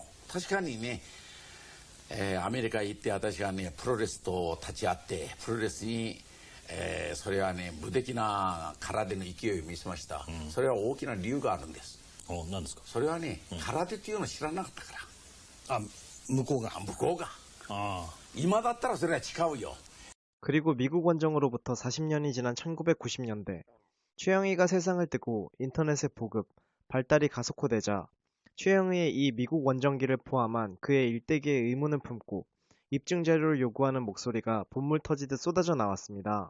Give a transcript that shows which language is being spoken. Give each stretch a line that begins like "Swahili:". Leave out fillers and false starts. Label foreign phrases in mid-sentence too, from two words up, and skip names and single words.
Japanese: 確かにね、アメリカ行って私はねプロレスと立ち会ってプロレスに、それはね無敵な空手の勢いを見せました、それは大きな理由があるんです。何ですか？それはね、空手っていうのを知らなかったから。向こうが。向こうが。今だったらそれは違うよ。
Korean: 그리고 미국 원정으로부터 40년이 지난 1990년대, 최영희가 세상을 뜨고 인터넷의 보급, 발달이 가속화되자 최영희의 이 미국 원정기를 포함한 그의 일대기의 의문을 품고 입증 자료를 요구하는 목소리가 본물 터지듯 쏟아져 나왔습니다.